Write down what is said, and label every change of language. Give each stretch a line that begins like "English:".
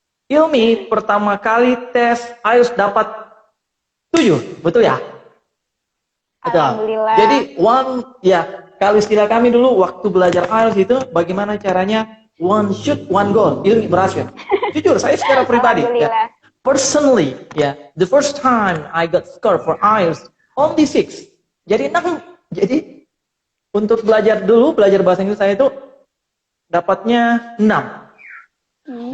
Indonesian: Ilmi pertama kali tes IELTS dapat 7, betul ya? Betul. Alhamdulillah. Jadi kalau istilah kami dulu waktu belajar IELTS itu bagaimana caranya
English: one shoot one goal.
Indonesian: Ilmi berhasil. Jujur saya secara pribadi ya.
English: Personally the first time I got score for IELTS only 6.
Indonesian: Jadi 6. Jadi untuk belajar bahasa Inggris saya itu dapatnya 6.